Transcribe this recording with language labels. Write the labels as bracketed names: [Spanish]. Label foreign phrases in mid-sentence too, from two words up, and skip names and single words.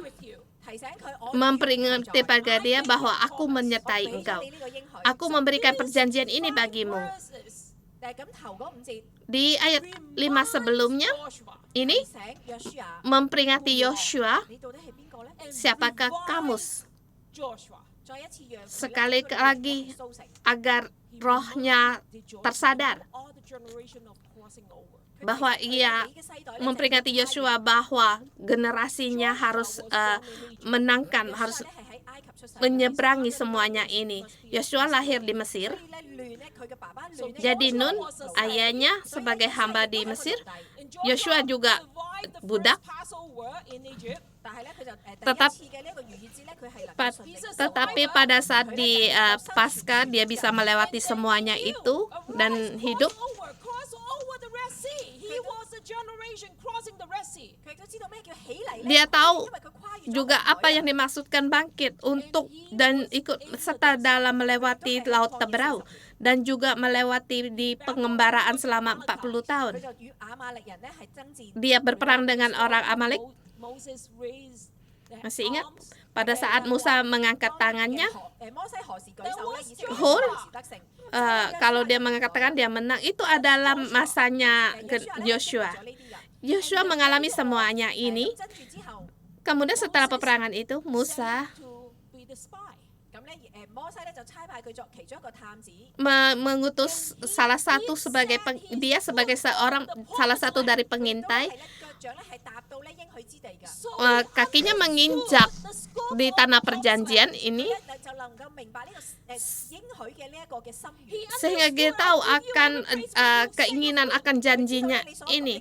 [English] with you. [Cantonese] 提醒佢我 [Indonesian] memperingatkan pada dia bahwa aku menyertai [Cantonese] 俾咗 [Indonesian] engkau. [Cantonese] 你呢個應許。 [Indonesian] Aku memberikan perjanjian ini bagimu. [English] Verses [Cantonese] 咁頭嗰5節 [Indonesian] Di ayat 5 sebelumnya Joshua. ini [Cantonese] 提醒約書亞， [Indonesian] memperingati Yosua, [Cantonese] 你到底係邊個咧？ [Indonesian] siapakah kamu, Joshua. [Cantonese] 再一次讓佢 [Indonesian] sekali [Cantonese] 呢個 [Indonesian] lagi [Cantonese] 蘇成， [Indonesian] agar rohnya tersadar [English] All the generation of crossing over. [Indonesian] bahwa ia memperingati Yosua bahwa generasinya harus menangkan, harus menyeberangi semuanya ini. Yosua lahir di Mesir. Jadi Nun, ayahnya sebagai hamba di Mesir. [English] And [Indonesian] Yosua juga [English] survived the [Indonesian] budak. [English] first Passover in Egypt. [Indonesian] Tetapi pada saat di Paskah dia bisa melewati semuanya itu dan hidup. [English] Cross over the Red Sea. He was a generation crossing the Red Sea. [Indonesian] Dia tahu juga apa yang dimaksudkan bangkit untuk dan ikut serta dalam melewati Laut Teberau dan juga melewati di pengembaraan selama 40 tahun. Dia berperang dengan orang Amalek. [English] Moses raised the [Indonesian] Masih ingat [English] arms. [Indonesian] pada saat Musa mengangkat tangannya, Hur, kalau dia mengangkat tangan dia menang, itu adalah masanya Yosua. Yosua mengalami semuanya ini. Kemudian setelah peperangan itu, Musa [English] To be the spy. [Indonesian] mengutus salah satu sebagai dia sebagai salah satu dari pengintai. Kakinya menginjak di tanah perjanjian ini sehingga dia tahu akan keinginan akan janjinya ini.